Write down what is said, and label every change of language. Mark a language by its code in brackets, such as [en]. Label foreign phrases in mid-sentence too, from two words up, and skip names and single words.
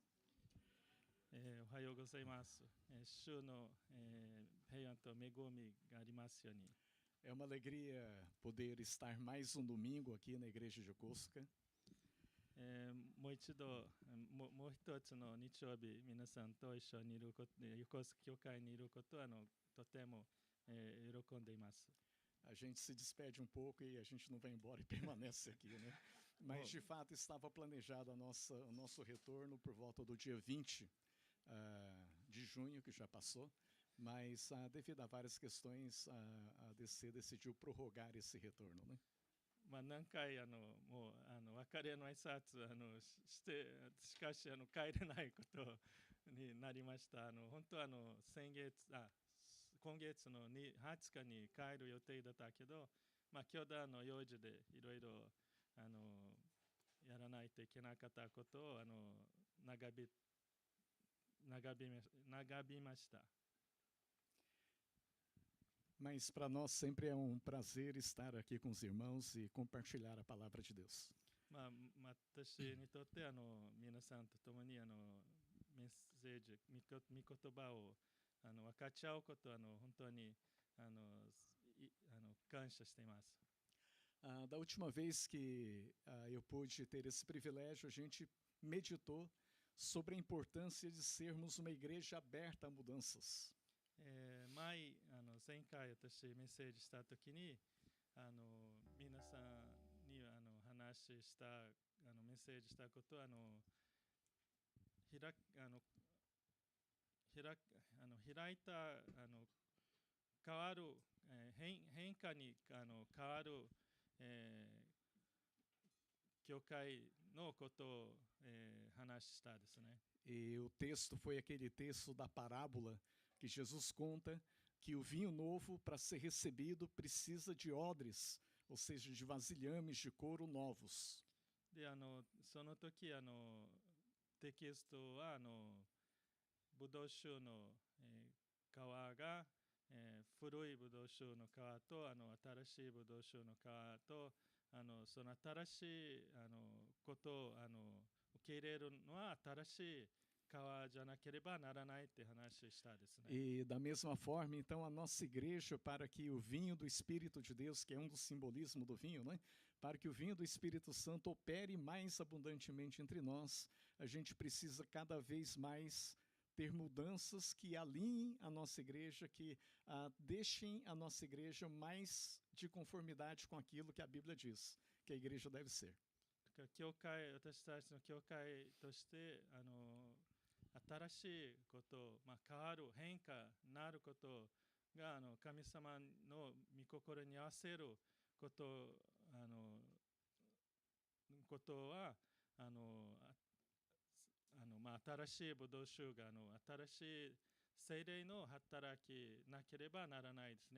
[ja] おはようございます。主の平安と恵みがありますように。 [pt] É uma alegria poder estar mais um domingo aqui na igreja de Yokosuka. [ja] もう一つの日曜日、皆さんと一緒にいること、横須賀教会にいることはとても喜んでいます。 [pt] A gente se despede um pouco e a gente não vai embora e permanece aqui, né? Mas de fato estava planejado o nosso retorno por volta do dia 20 de junho, que já passou, mas devido a várias questões, a DC decidiu prorrogar esse retorno, né? [ja] 何回もう別れの挨拶してしかし帰れないことになりました。本当は今月の20日に帰る予定だったけど、教団の用事でいろいろやらないといけなかったことを長引ました。 [pt] Mas para nós sempre é um prazer estar aqui com os irmãos e compartilhar a palavra de Deus. [ja] 私にとって皆さんと共にメッセージ、御言葉を分かち合うことは本当に感謝しています。 [pt] Da última vez que eu pude ter esse privilégio, a gente meditou sobre a importância de sermos uma igreja aberta a mudanças. [ja] 前回私メッセージしたときに皆さんに話したメッセージしたことは開いた変わる変化に変わる教会のことを話したですね。 [pt] E o texto foi aquele texto da parábola que Jesus conta que o vinho novo, para ser recebido, precisa de odres, ou seja, de vasilhames de couro novos. [ja] でその時テキストはブドウ酒の皮が古いブドウ酒の皮と新しいブドウ酒の皮とその新しいことを受け入れるのは新しい皮じゃなければならないって話したですね。 [pt] E da mesma forma, então, a nossa igreja, para que o vinho do Espírito de Deus, que é um dos simbolismos do vinho, né? Para que o vinho do Espírito Santo opere mais abundantemente entre nós, a gente precisa cada vez mais ter mudanças que alinhem a nossa igreja, que deixem a nossa igreja mais de conformidade com aquilo que a Bíblia diz, que a igreja deve ser. [ja] 教会、私たちの教会として新しいこと、変わる変化なることが神様の御心に合わせることは新しいブドウ酒が新しい聖霊の働きなければならないですね。